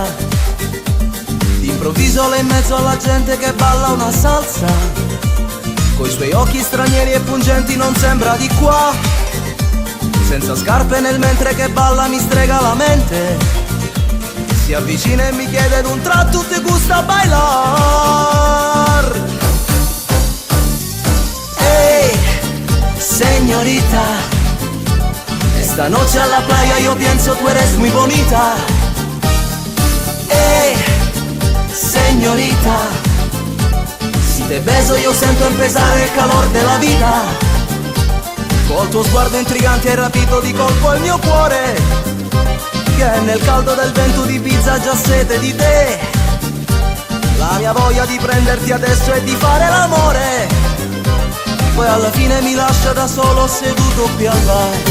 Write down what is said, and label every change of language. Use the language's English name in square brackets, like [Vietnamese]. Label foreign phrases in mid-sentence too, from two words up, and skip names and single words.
[Italian] D'improvviso lei in mezzo alla gente che balla una salsa, coi suoi occhi stranieri e pungenti non sembra di qua. Senza scarpe nel mentre che balla mi strega la mente, si avvicina e mi chiede d'un tratto [Spanish] te gusta bailar. Ehi, señorita, esta noche a la playa yo pienso tú eres muy bonita. Ehi, señorita, si te beso yo sento empezar el calor de la vida. [Italian] Col tuo sguardo intrigante hai rapito di colpo il mio cuore, che nel caldo del vento di Ibiza ha già sete di te. La mia voglia di prenderti adesso è di fare l'amore, poi alla fine mi lascia da solo seduto qui al bar.